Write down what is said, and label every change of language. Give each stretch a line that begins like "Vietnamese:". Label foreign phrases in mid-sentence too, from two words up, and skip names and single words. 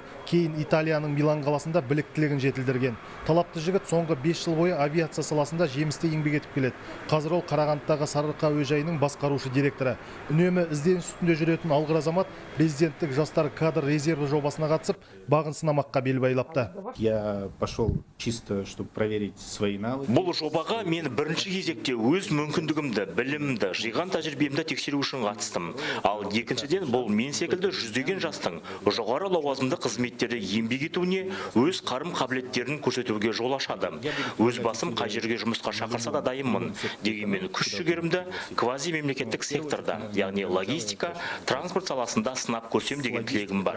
Kazakh: Кейін Италияның Милан қаласында біліктілігін жетілдірген. Талапты жігіт соңғы 5 жыл бойы авиация саласында жемісті еңбек етіп келеді. Қазір ол Қарағандыдағы Сарыарқа әуежайының басқарушы директоры. Үнемі ізденіс үстінде жүретін алғыр азамат президенттік жастар кадр резерві жобасына қатысып, бағын сынамаққа бел байлапты.
Russian: Я пошел чисто, чтобы проверить свои навыки.
Kazakh: Бұл жобаға мен бірінші кезекте өз мүмкіндігімді, білімімді, жиған тәжірибемді тексеру үшін қатыстым. Ал екіншіден бұл мен секілді жүздеген жастың жоғары лауазымды қызметтерде еңбек етуіне, өз қарым-қабілеттерін көрсетуге жол ашады. Өз басым қай жерге жұмысқа шақырса да дайынмын. Дегенмен күш-жігерімді квазимемлекеттік секторда, яғни логистика, транспорт саласында сынап көрсем деген тілегім бар.